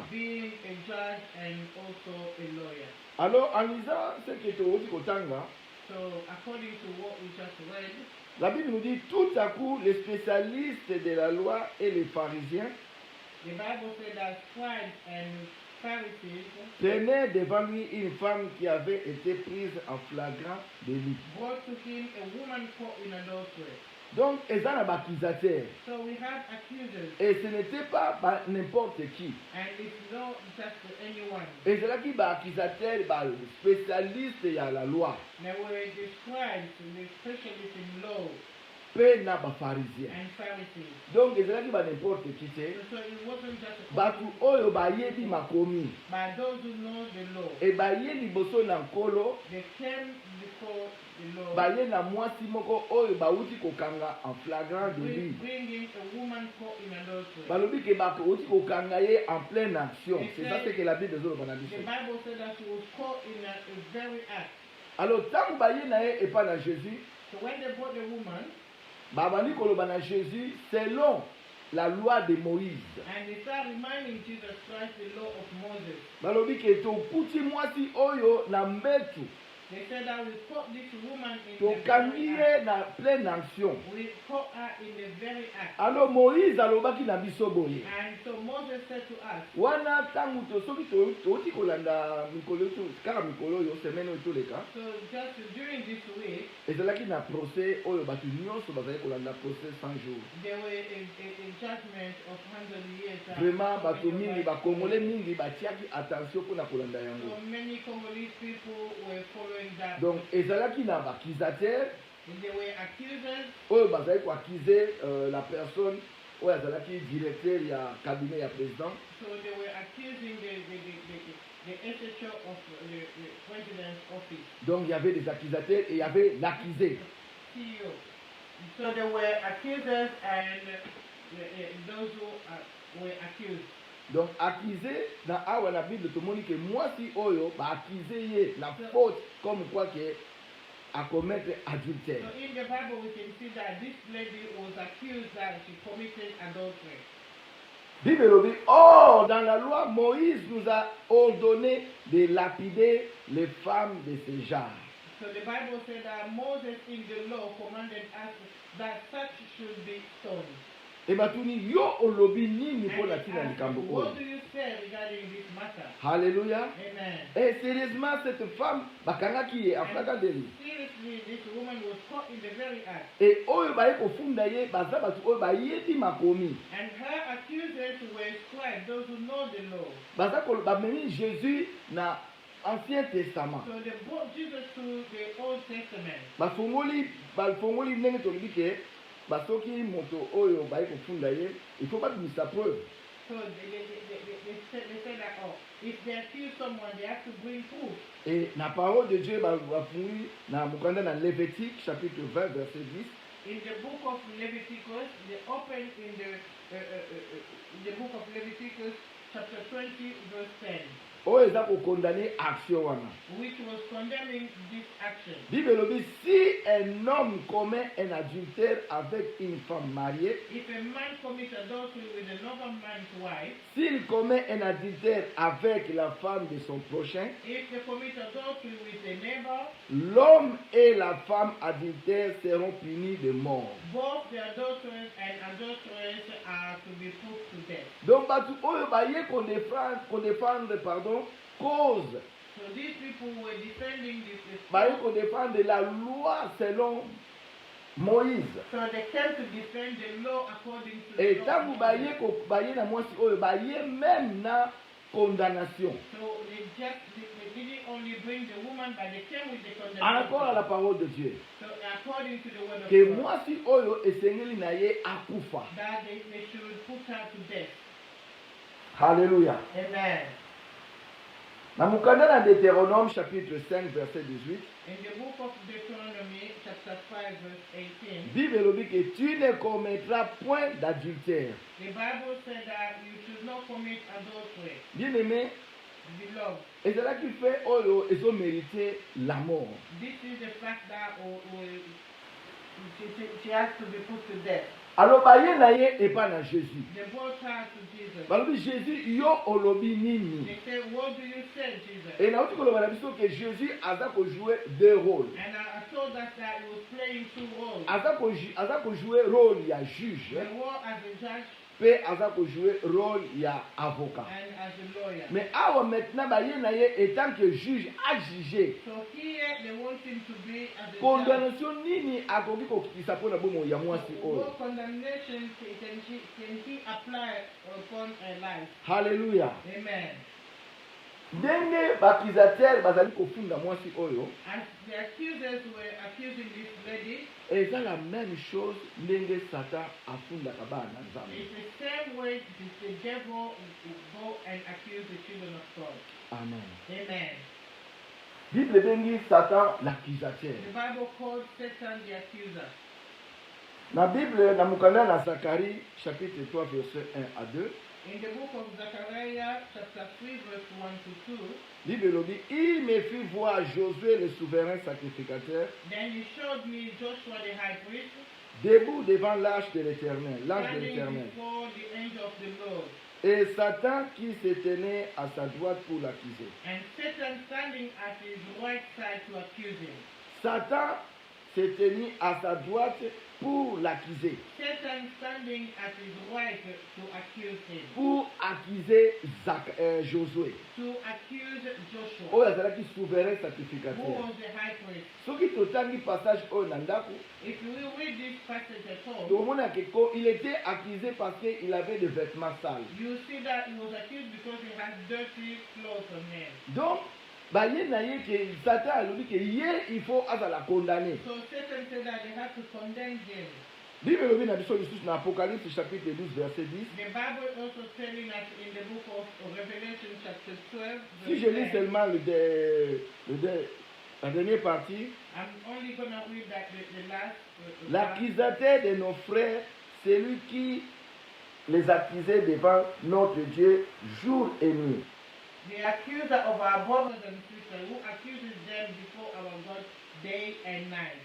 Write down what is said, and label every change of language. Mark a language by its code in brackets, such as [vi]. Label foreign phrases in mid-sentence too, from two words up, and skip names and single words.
[en] being a judge and also a lawyer. [fr] Alors en lisant ce que [ln] tozi kotanga, [en] So according to what we just read, [fr] la Bible nous dit tout à coup les spécialistes de la loi et les pharisiens [en] the Bible said that scribes and Pharisees [fr] tenaient devant lui une femme qui avait été prise en flagrant délit. [en] brought to him a woman caught in adultery. [fr] Donc, ils ont un accusateur. [en] So we have accusers, [fr] Et ce n'était pas n'importe qui. [en] and it's not just anyone. [fr] Et c'est là qui va accusateur, spécialiste de la loi. [en] There were the scribes, the specialists in law, [ln] Pe na ba pharisien. [en] and Pharisees. [fr] Donc, ils ont pas n'importe qui c'est. [en] So it wasn't just a [ln] Batu oyo ba yebi makomi. [en] by those who know the law. [ln] Et ba ye liboso na nkolo, [en] They came before the law, [ln] ba ye na mwasi moko oyo ba uti kokanga [fr] en flagrant délit. [en] bringing a woman caught in adultery. [ln] Balobi ke ba uti kokanga ye [fr] en pleine action. C'est ça ce que la Bible nous [en] The [fr] dit. [en] Bible said that she was caught in a very act. [fr] Alors, tant que [ln] ba ye na ye [fr] et pas [ln] na Jésus, [en] So when they brought the woman, [ln] babani koloba na Jésus [fr] selon la loi de Moïse. [en] and they started reminding Jesus Christ the law of Moses, [ln] Balobi ke tokuti mwasi oyo na mbetu, [en] they said that we caught this woman in the [ln] tokangi [en] very act. [ln] ye na [fr] pleine action. [en] We caught her in the very act. [ln] Alors Moïse alobaki na biso boye. [en] And so Moses said to us, [ln] Wana tangu soki toti kolanda mikolo to kaka mikolo yo semaine oyo toleka. [en] so just during this week, [ln] Ezalaki na procès oyo bato nyonso bazali kolanda [fr] procès 100 jours. [en] there were a judgment of 100 years. [ln] Vraiment bato mingi bakongole mingi batiaki attention mpona kolanda yango. [en] So many Congolese people were following that. [ln] Donc ezalaki na bakkisateur [en] And they were accusers [ln] oyo bazali koaccuser [fr] la personne [ln] oyo azalaki directeur ya cabinet ya président. [en] So they were accusing the SHO of the president's office, [fr] Donc il y avait des accusateurs et il y avait l'accusé. [en] CEO. So there were accusers and those who were accused. [fr] Donc accusé dans [ln] awa na Bible tomoni ke mwasi oyo ba accusé ye na faute [fr] comme quoi que à commettre adultère. [en] So in the Bible we can see that this lady was accused that she committed adultery. [fr] Bible dit, or dans la loi Moïse nous a ordonné de lapider les femmes de ce genre. [en] So the Bible said that Moses in the law commanded us that such should be stoned. [ln] Et batuni yo olobi nini [en] And [fr] pour la [en] he [ln] tina [en] asked, [ln] likambo [en] what [ln] oyo. [en] do you say regarding this matter? [fr] Alléluia. [en] Amen. [fr] Et sérieusement cette femme [ln] bakangaki ye [fr] en flagrant délit. [en] Seriously, this woman was caught in the very act. [ln] Et oyo baye kofunda ye baza batu oyo bayebi makomi. [en] And her accusers were scribes, those who know the law. [ln] Baza bamemi Jésus na Ancien Testament. [en] So they brought Jesus to the Old Testament. [ln] bafongoli ndenge tolobi ke basoki moto oyo baye kofunda ye [fr] il faut [ln] babimisa preuve. [en] So they say that, oh, if they accuse someone, they have to bring proof. [fr] Et la parole de Dieu va fouiller dans Lévitique chapitre 20 verset 10. [en] In the book of Leviticus, they open in the book of Leviticus chapter 20 verse 10. [fr] Oh, ils ont condamné action wana. [en] Which was condemning this action. [fr] Bible dit si un homme commet un adultère avec une femme mariée, [en] If a man commits adultery with another man's wife, [fr] s'il commet un adultère avec la femme de son prochain, [en] if they commit adultery with a neighbor, [fr] l'homme et la femme adultère seront punis de mort. [en] both the adulterers and adulteress are to be put to death. [ln] Donc, batu oyo baye [fr] qu'on défendre, pardon, [en] cause. So these people were defending this. [fr] Baye qu'on défendre la loi selon Moïse. [en] So they came to defend the law according to [fr] Et [en] the [fr] tant [en] law. [ln] que baye ko baye na mwasi oyo baye même na condamnation. [en] So they didn't only bring the woman, but they came with the condemnation. [fr] Encore à la parole de Dieu. [en] So according to the word of [fr] Que [en] God, [ln] mwasi oyo esengeli na ye akufa. [en] that they should put her to death. [fr] Alléluia. [en] Amen. [ln] Na mukanda na Deutéronome chapitre 5 verset 18. [en] In the book of Deuteronomy, chapter 5, verse 18, [fr] Bible dit que tu ne commettras point d'adultère. [en] the Bible said that you should not commit adultery. [fr] Bien aimé, [en] Beloved, [fr] et c'est là qui fait oyo ils ont mérité la mort. [en] this is the fact that she has to be put to death. [ln] Alors baye na ye [fr] et pas [ln] na Jésus. [en] They brought her to Jesus. [ln] Balobi Jésus yo olobi nini. [en] They said, what do you say, Jesus? [ln] Et na uti koloba na biso que Jésus aza ko [fr] jouer deux rôles. [en] And I told us that he was playing two roles. [ln] Aza ko jouer rôle ya juge, [en] The role as a judge [ln] pe aza ko jouer rôle ya avocat. [en] and as a lawyer. [fr] Mais awa maintenant [ln] baye na ye [fr] étant que juge a jugé. [en] So here they want him to be as a judge. [ln] Condamnation nini akoki kokitisa mpona bomo ya mwasi oyo. [en] What condemnation can he apply upon a life? Hallelujah. Amen. [ln] Ndenge bakizatere bazali kofunda mwasi oyo, [en] As the accusers were accusing this lady, [ln] eza [fr] la même chose [ln] ndenge Satan afundaka bana nzambe. [en] it's the same way the devil will go and accuse the children of God. Amen. Amen. [ln] Bible bengi Satan [en] The [fr] l'accusateur. [en] Bible called Satan the accuser. [ln] Na Bible na mukanda na Zacharie chapitre 3 verset 1 à 2, [en] In the book of Zechariah, chapter 3, verse 1 to 2, [fr] Bible dit il me fit voir Josué le souverain sacrificateur [en] then he showed me Joshua the high priest [fr] debout devant l'ange de l'Éternel, l'ange de [en] standing [fr] l'Éternel, [en] before the angel of the Lord, [fr] et Satan qui se tenait à sa droite pour l'accuser. [en] and Satan standing at his right side to accuse him. [fr] Satan s'est tenu à sa droite pour l'accuser, [en] Satan standing at his right to accuse him, [fr] pour accuser Josué. [en] to accuse Joshua, [ln] Oyo azalaki souverain [en] who [fr] sacrificateur. [en] was the high priest. [ln] Soki totangi passage oyo na ndako, [en] If you will read this passage at all, [ln] tomona ke [fr] il était accusé parce qu'il avait des vêtements sales. [en] you see that he was accused because he had dirty clothes on him. [ln] Donc baye na ye ke Satan alobi ke ye [fr] il faut [ln] azala condamné. [en] So Satan said that they had to condemn him. [ln] Bible elobi na biso lisusu na Apocalypse chapitre 12 verset 10. [en] The Bible also telling us in the book of Revelation chapter 12, [fr] Si je [en] verse [fr] lis [en] 10, [fr] seulement la dernière partie, [en] I'm only going to read that the last part. [fr] l'accusateur de nos frères, celui qui les accusait devant notre Dieu jour et nuit. [en] The accuser of our brothers and sisters who accuses them before our God day and night.